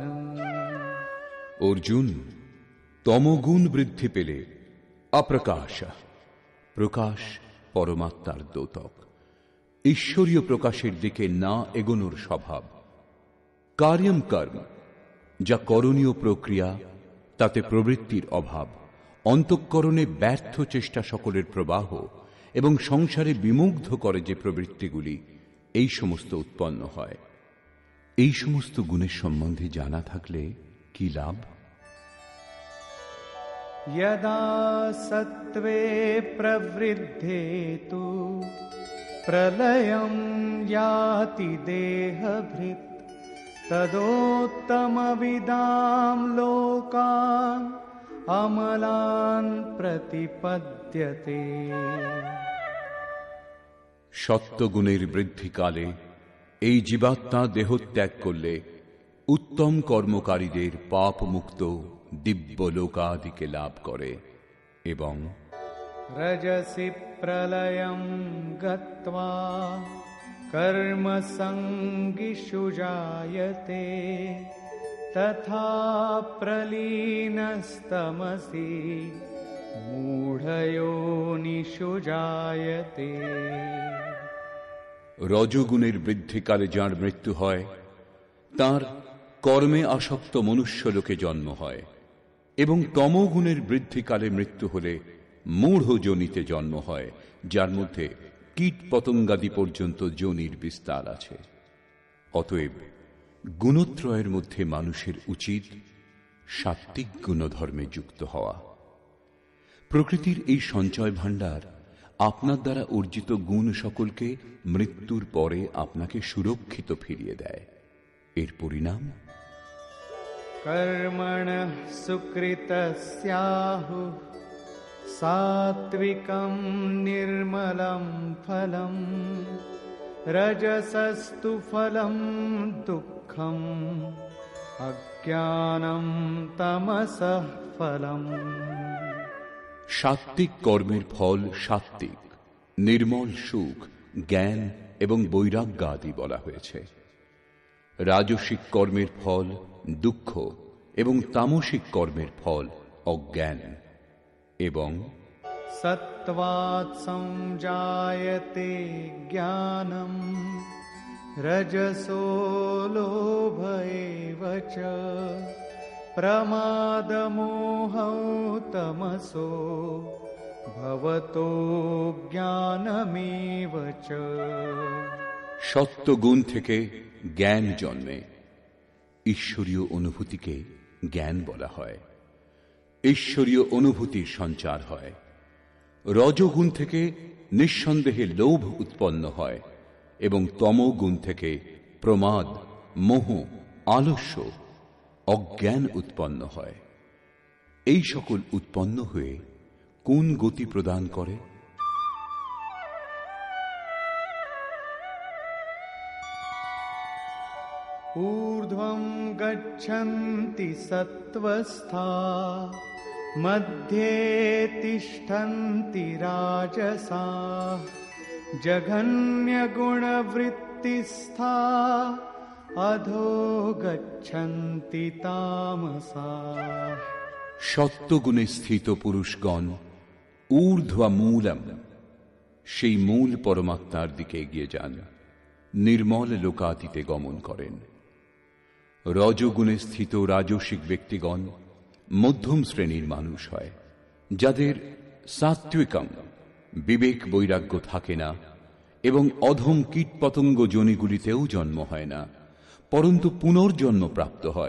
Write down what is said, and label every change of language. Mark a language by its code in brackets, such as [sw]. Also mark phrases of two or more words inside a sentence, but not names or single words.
[bn] অর্জুন, তমগুণ বৃদ্ধি পেলে অপ্রকাশ, প্রকাশ পরমাত্মার দ্যোতক, ঈশ্বরীয় প্রকাশের দিকে না এগোনোর স্বভাব, কার্যম কর্ম যা করণীয় প্রক্রিয়া তাতে প্রবৃত্তির অভাব, অন্তঃকরণে ব্যর্থ চেষ্টা সকলের প্রবাহ এবং সংসারে বিমুগ্ধ করে যে প্রবৃত্তিগুলি, এই সমস্ত উৎপন্ন হয়। এই সমস্ত গুণের সম্বন্ধে জানা থাকলে কি লাভ? [sa] यदा सत्त्वे प्रवृद्धे तु प्रलयं याति देहभृत् तदोत्तमविदां लोकान् अमलान् प्रतिपद्यते। [bn] সত্যগুণের বৃদ্ধিকালে এই জীবাত্মা দেহত্যাগ করলে উত্তম কর্মকারীদের পাপ মুক্ত দিব্য লোকাদিকে লাভ করে এবং [sa] रजसि प्रलयं गत्वा कर्मसङ्गिषु जायते तथा प्रलीनस्तमसि मूढयोनिषु जायते। [bn] রজগুণের বৃদ্ধিকালে যার মৃত্যু হয় তার কর্মে আসক্ত মনুষ্য লোকে জন্ম হয়, এবং তমগুণের বৃদ্ধিকালে মৃত্যু হলে মূঢ় যোনিতে জন্ম হয়, যার মধ্যে কীট পতঙ্গাদি পর্যন্ত যোনির বিস্তার আছে। অতএব গুণত্রয়ের মধ্যে মানুষের উচিত সাত্ত্বিক গুণধর্মে যুক্ত হওয়া। প্রকৃতির এই সঞ্চয় ভাণ্ডার আপনার দ্বারা অর্জিত গুণ সকলকে মৃত্যুর পরে আপনাকে সুরক্ষিত ফিরিয়ে দেয়। এর পরিণাম [sa] कर्मणः सुकृतस्याहुः सात्विकं निर्मलं फलं रजसस्तु फलं दुःखम् अज्ञानं तमसः फलम्। [bn] সাত্ত্বিক কর্মের ফল সাত্ত্বিক, নির্মল সুখ, জ্ঞান এবং বৈরাগ্য আদি বলা হয়েছে। রাজসিক কর্মের ফল দুঃখ এবং তামসিক কর্মের ফল অজ্ঞান। এবং [sa] सत्त्वात् संजायते ज्ञानं रजसो लोभ एव च प्रमादमोहौ तमसो भवतो ज्ञानमेव च। [bn] সত্যগুণ থেকে জ্ঞান জন্মে। ঈশ্বরীয় অনুভূতিকে জ্ঞান বলা হয়। ঈশ্বরীয় অনুভূতির সঞ্চার হয়। রজগুণ থেকে নিঃসন্দেহে লোভ উৎপন্ন হয় এবং তমগুণ থেকে প্রমাদ, মোহ, আলস্য, অজ্ঞান উৎপন্ন হয়। এই সকল উৎপন্ন হয়ে কোন গতি প্রদান করে? [sa] ऊर्ध्वं गच्छन्ति सत्त्वस्था मध्ये तिष्ठन्ति राजसाः जघन्यगुणवृत्तिस्था अधो गच्छन्ति तामसाः। [bn] সত্যগুণে স্থিত পুরুষগণ ঊর্ধ্বমূলম, সেই মূল পরমাত্মার দিকে এগিয়ে যান, নির্মল লোকাতীতে গমন করেন। রজগুণে স্থিত রাজসিক ব্যক্তিগণ মধ্যম শ্রেণীর মানুষ হয়, যাদের সাত্ত্বিকম বিবেক বৈরাগ্য থাকে না এবং অধম কীটপতঙ্গ যোনিগুলিতেও জন্ম হয় না, পরন্তু পুনর্জন্ম প্রাপ্ত হয়।